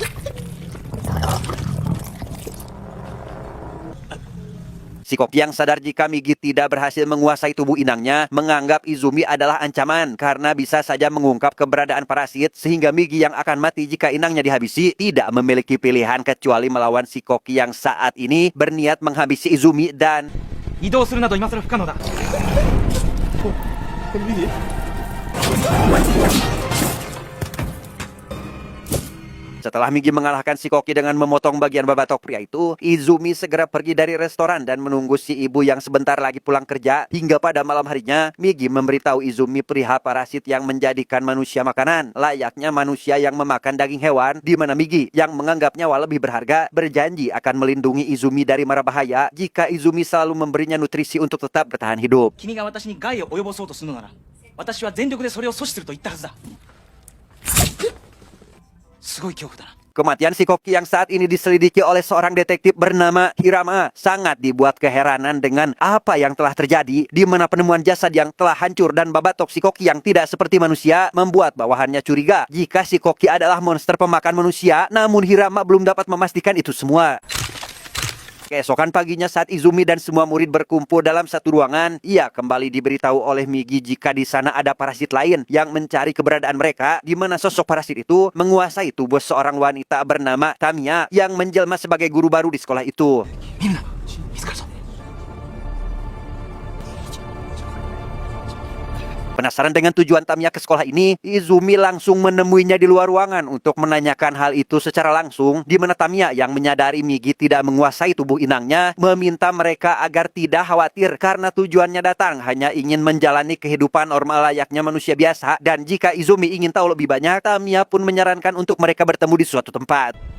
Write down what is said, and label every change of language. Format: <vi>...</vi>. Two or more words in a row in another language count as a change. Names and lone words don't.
<id>Si koki yang sadar jika Migi tidak berhasil menguasai tubuh inangnya, menganggap Izumi adalah ancaman karena bisa saja mengungkap keberadaan parasit, sehingga Migi yang akan mati jika inangnya dihabisi tidak memiliki pilihan kecuali melawan si koki yang saat ini berniat menghabisi Izumi dan</id> <ja>移動するなど今更不可能だ。お</ja> <id>Setelah Migi mengalahkan si Koki dengan memotong bagian babatok pria itu, Izumi segera pergi dari restoran dan menunggu si ibu yang sebentar lagi pulang kerja. Hingga pada malam harinya, Migi memberitahu Izumi perihal parasit yang menjadikan manusia makanan, layaknya manusia yang memakan daging hewan, di mana Migi yang menganggap nyawa lebih berharga berjanji akan melindungi Izumi dari mara bahaya jika Izumi selalu memberinya nutrisi untuk tetap bertahan hidup.</id> <ja>君が私に害を及ぼそうとするのなら私は全力でそれを阻止すると言ったはずだすごい恐怖だな</ja> <id>Kematian si Koki yang saat ini diselidiki oleh seorang detektif bernama Hirama sangat dibuat keheranan dengan apa yang telah terjadi, di mana penemuan jasad yang telah hancur dan babatok si Koki yang tidak seperti manusia membuat bawahannya curiga jika si Koki adalah monster pemakan manusia. Namun Hirama belum dapat memastikan itu semua. Keesokan paginya saat Izumi dan semua murid berkumpul dalam satu ruangan, ia kembali diberitahu oleh Migi jika di sana ada parasit lain yang mencari keberadaan mereka, di mana sosok parasit itu menguasai tubuh seorang wanita bernama Tamiya yang menjelma sebagai guru baru di sekolah itu.</id> <ja>みんな見つかるぞ</ja> <id>Penasaran dengan tujuan Tamiya ke sekolah ini, Izumi langsung menemuinya di luar ruangan untuk menanyakan hal itu secara langsung, di mana Tamiya yang menyadari Migi tidak menguasai tubuh inangnya, meminta mereka agar tidak khawatir karena tujuannya datang hanya ingin menjalani kehidupan normal layaknya manusia biasa, dan jika Izumi ingin tahu lebih banyak, Tamiya pun menyarankan untuk mereka bertemu di suatu tempat.</id>